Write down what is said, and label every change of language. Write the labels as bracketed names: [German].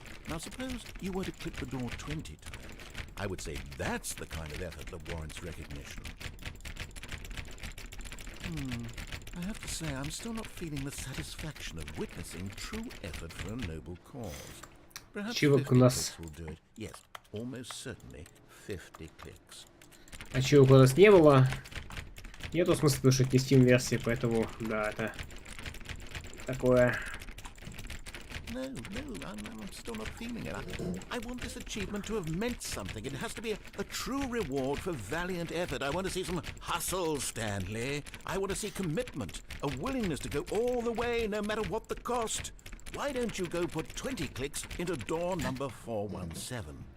[English] Now suppose you were to click the door 20 times. I would say that's the kind of effort that warrants recognition. I have to say I'm still not feeling the satisfaction of witnessing true effort for a noble cause. Perhaps 50 clicks will do it. Yes, almost certainly 50 clicks. [Russian] Ачивок у нас не было. Нету смысла, потому что это не Steam версия, поэтому, да, это такое. [English] No, I'm still not feeling it. I want this achievement to have meant something. It has to be a true reward for valiant effort. I want to see some hustle, Stanley. I want to see commitment, a willingness to go all the way, no matter what the cost. Why don't you go put 20 clicks into door number 417?